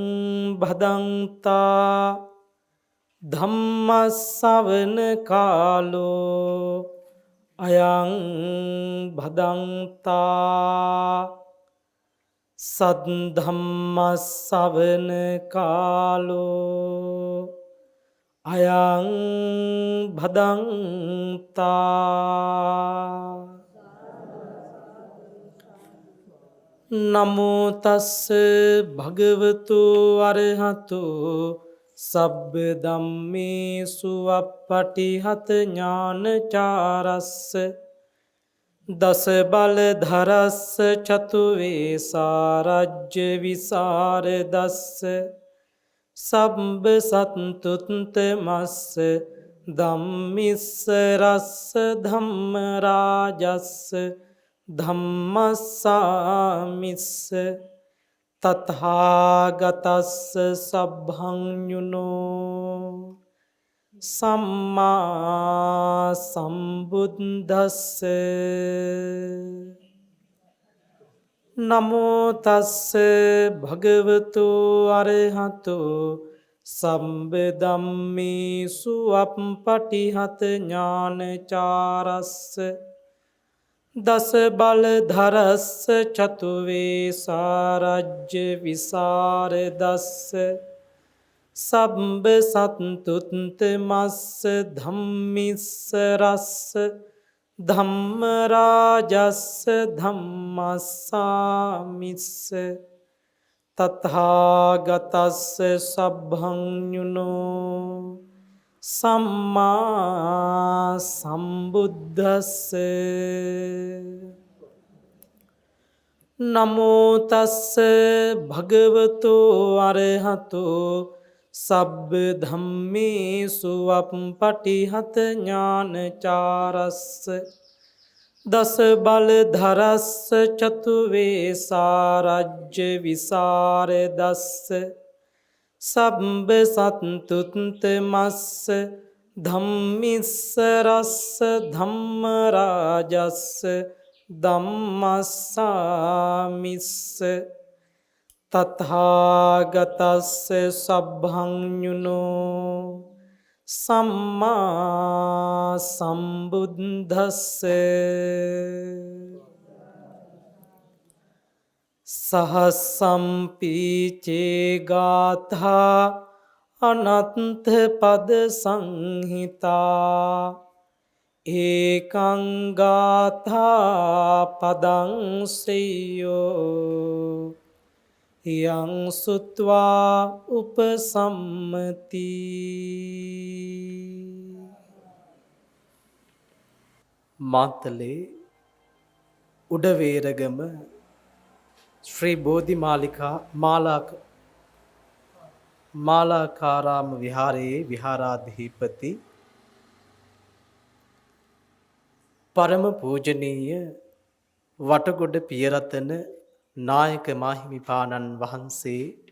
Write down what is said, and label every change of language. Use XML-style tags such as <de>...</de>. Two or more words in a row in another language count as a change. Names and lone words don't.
<pi>භදන්තා ධම්ම ශ්‍රවණ කාලෝ අයං භදන්තා සද්ධම්ම ශ්‍රවණ කාලෝ අයං භදන්තා. නමෝ තස්ස භගවතු අරහතු සබ්බ ධම්මේසු අප්පටිහත ඥානචාරස්ස දස බල ධරස්ස චතු වේසාරජ්‍ය විසරදස්ස සබ්බ සත්තුත්ත මස්ස ධම්මිස්ස රස්ස ධම්ම රාජස්ස ධම්මස්සාමිස්ස තථාගතස්ස සබ්බඤුනෝ සම්මා සම්බුද්දස්ස. නමෝ තස්ස භගවතු අරහතු සම්බ ධම්මේසු අප්පටිහත ඥානචාරස්ස දස බල ධරස්ස චතු වේසාරජ්‍ය විසරදස්ස සබ්බ සත්තුත්ත මස්ස ධම්මිස්ස රස්ස ධම්ම රාජස්ස ධම්මස්සාමිස්ස තථාගතස්ස සබ්බඤුනෝ සම්මා සම්බුද්දස්ස. නමෝ තස්ස භගවතු අරහතු සබ්බ ධම්මේසු අප්පටිහත ඥානචාරස්ස දස බල ධරස්ස චතු වේසාරජ්‍ය විසරදස්ස සබ්බ සත්තුත්ත මස්ස ධම්මිස්ස රස්ස ධම්ම රාජස්ස ධම්මස්සාමිස්ස තථාගතස්ස සබ්බඤුනෝ සම්මා සම්බුද්දස්ස. සහසම්පීචේ ගාථා අනත්ථ පද සංහිතා ඒකං ගාථා පදං ශ්‍රේයෝ යං සුත්වා උපසම්මති.</pi> <si>මාතලේ උඩවේරගම ශ්‍රී බෝධි මාලාකාරාම විහාරයේ විහාරාධිපති පරම පූජනීය වටගොඩ පියරතන නායක මාහිමිපාණන් වහන්සේ,</si>